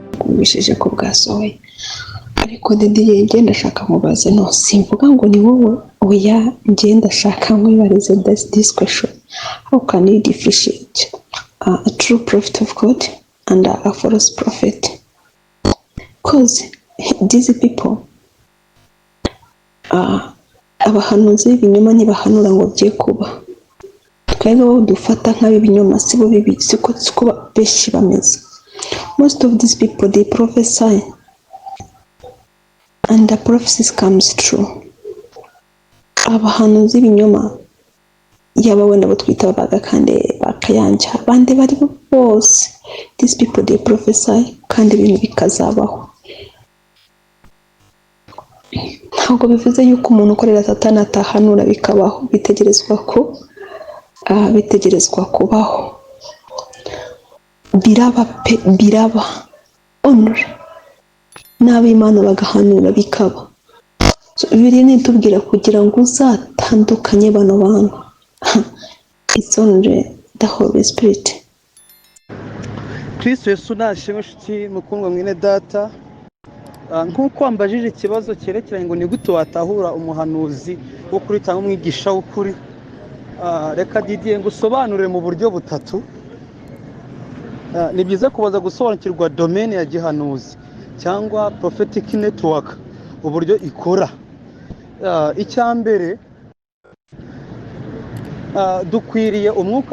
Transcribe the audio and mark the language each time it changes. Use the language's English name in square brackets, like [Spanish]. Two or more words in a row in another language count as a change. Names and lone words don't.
[Kinyarwanda] nakumvishije ko bwasohoye ariko Didier njye ndashaka nkubaze no simvuga ngo ni wowe oya njye ndashaka nkwibarize [English] this question how can you differentiate a true prophet of God and a false prophet because these people [Kinyarwanda] abahanuzi b'ibinyoma ntibahanura ngo bye kuba twebwe bo dufata nk'ab'ibinyoma sibo bibi siko benshi bameze [English] most of these people they prophesy and the prophecies comes true [Kinyarwanda] abahanuzi b'ibinyoma yaba wenda bo twita babaga kandi bakayanja abandi bari bose [English] these people they prophesy [Kinyarwanda] kandi ibintu bikazabaho ntabwo bivuze yuko umuntu ukorera satani atahanura bikabaho bitegerezwa kubaho biraba honor n'ab'Imana bagahanura bikaba biri nitubwira kugira ngo uzatandukanye bano bantu [English] it's only the Holy Spirit. [Kinyarwanda] Kristo Yesu nashimwe nshuti mukundwa mwene data nk'uko wambajije ikibazo cyerekeranye ngo ni gute watahura umuhanuzi wo kuri cyangwa umwigisha w'ukuri reka Didier ngusobanurire mu buryo butatu ni byiza kubaza gusobanukirwa domaine ya gihanuzi cyangwa [English] prophetic network [Kinyarwanda] uburyo ikora icyambere dukwiriye umwuka